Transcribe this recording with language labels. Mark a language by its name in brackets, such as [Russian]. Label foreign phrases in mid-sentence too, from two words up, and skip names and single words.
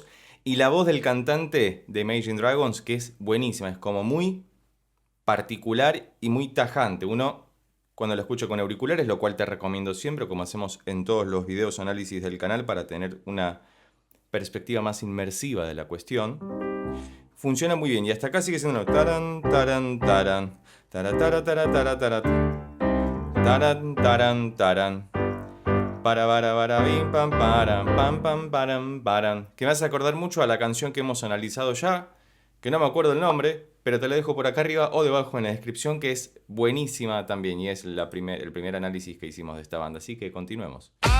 [Spanish] Y la voz del cantante de Imagine Dragons, que es buenísima, es como muy particular y muy tajante. Uno, cuando lo escucha con auriculares, lo cual te recomiendo siempre, como hacemos en todos los videos análisis del canal, para tener una perspectiva más inmersiva de la cuestión, funciona muy bien. Y hasta acá sigue siendo taran, taran, taran, taratara, taratara, taran, taran, taran. Para bim pam param param, que me hace acordar mucho a la canción que hemos analizado ya, que no me acuerdo el nombre, pero te la dejo por acá arriba o debajo en la descripción, que es buenísima también y es el primer análisis que hicimos de esta banda, así que continuemos.